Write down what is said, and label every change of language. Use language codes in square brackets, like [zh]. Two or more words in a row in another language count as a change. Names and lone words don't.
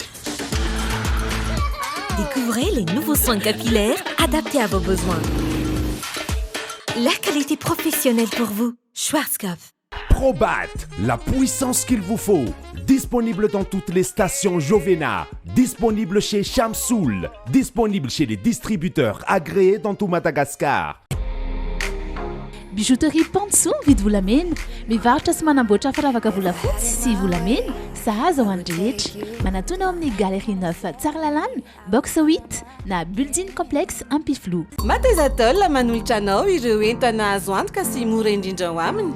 [fr] Découvrez les nouveaux soins capillaires adaptés à vos besoins. La qualité professionnelle pour vous. Schwarzkopf. Aerobat, la puissance qu'il vous faut. Disponible dans toutes les stations Jovena, disponible chez Chamsoul, disponible chez les distributeurs agréés dans tout Madagascar. [mg] Bijouterie Panso vidy volamena, mivarotra sy manamboatra firavaka volafotsy sy volamena, sahaza ho an'ny rehetra. Manatona ao amin'ny Galerie 9 Tsaralalàna, box 8 na building complexe Ampiflo. Matezatol manolotra anao ireo entana azo antoka sy mora indrindra ho aminy.